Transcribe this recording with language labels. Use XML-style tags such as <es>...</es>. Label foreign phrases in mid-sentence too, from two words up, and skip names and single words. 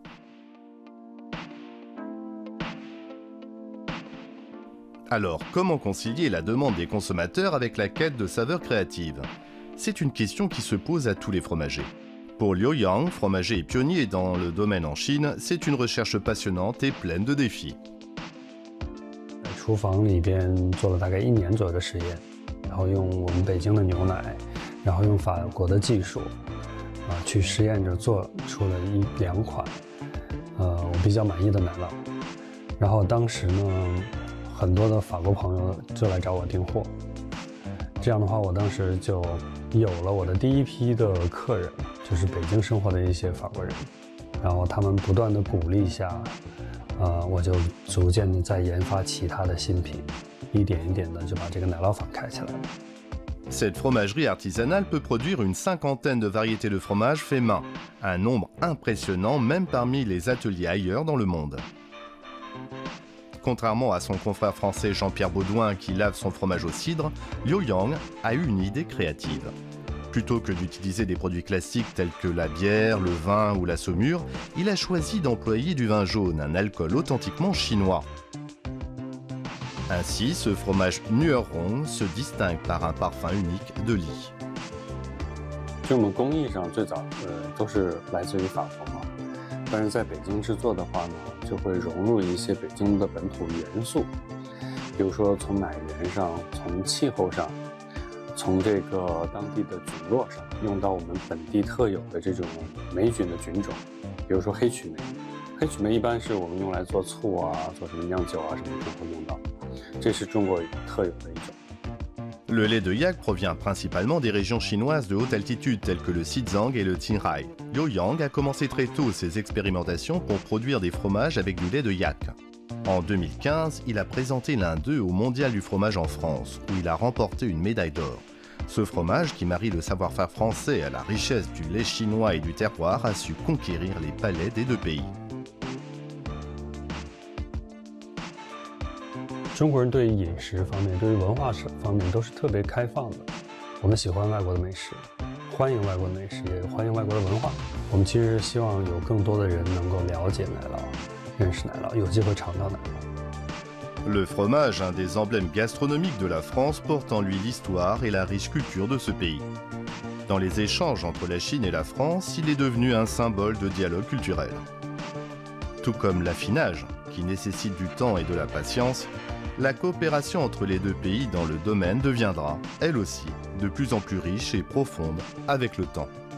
<fr>Alors, comment concilier la demande des consommateurs avec la quête de saveurs créatives ? C'est une question qui se pose à tous les fromagers. Pour Liu Yang, fromager et pionnier dans le domaine en Chine, c'est une recherche passionnante et pleine de défis.</fr> <zh>厨房里边做了大概1年左右的实验，然后用我们北京的牛奶，然后用法国的技术，去实验着做出了2款，我比较满意的奶酪。然后当时呢，很多的法国朋友就来找我订货，这样的话，我当时就有了我的第一批的客人，就是北京生活的一些法国人，然后他们不断的鼓励下。我就逐渐的在研发其他的新品，一点一点的就把这个奶酪坊开起来了。</zh> <fr>Cette fromagerie artisanale peut produire une 50aine de variétés de fromages faits main, un nombre impressionnant même parmi les ateliers ailleurs dans le monde. Contrairement à son confrère français Jean-Pierre Baudouin qui lave son fromage au cidre, Liu Yang a eu une idée créative. Plutôt que d'utiliser des produits classiques tels que la bière, le vin ou la saumure, il a choisi d'employer du vin jaune, un alcool authentiquement chinois. Ainsi, ce fromage Nuerong se distingue par un parfum unique de lie.</fr> <zh>就我们工艺上最早都是来自于法国嘛，但是在北京制作的话呢，就会融入一些北京的本土元素，比如说从奶源上，从气候上。从这个当地的菌落上，用到我们本地特有的这种霉菌的菌种，比如说黑曲霉。黑曲霉一般是我们用来做醋啊、做什么酿酒啊什么都会用到，这是中国特有的一种。</zh> <fr>Le lait de yak provient principalement des régions chinoises de haute altitude telles que le Xizang et le Qinghai. Liu Yang a commencé très tôt ses expérimentations pour produire des fromages avec du lait de yak. En 2015, il a présenté l'un d'eux au Mondial du fromage en France, où il a remporté une médaille d'or. Ce fromage, qui marie le savoir-faire français à la richesse du lait chinois et du terroir, a su conquérir les palais des 2 pays.</fr> <zh>中国人对于饮食方面、对于文化方面都是特别开放的。我们喜欢外国的美食，欢迎外国的美食，也欢迎外国的文化。我们其实希望有更多的人能够了解奶酪。认识奶酪，有机会尝到奶酪。</zh> <fr>Le fromage, un des emblèmes gastronomiques de la France, porte en lui l'histoire et la riche culture de ce pays. Dans les échanges entre la Chine et la France, il est devenu un symbole de dialogue culturel. Tout comme l'affinage, qui nécessite du temps et de la patience, la coopération entre les 2 pays dans le domaine deviendra, elle aussi, de plus en plus riche et profonde avec le temps.</fr>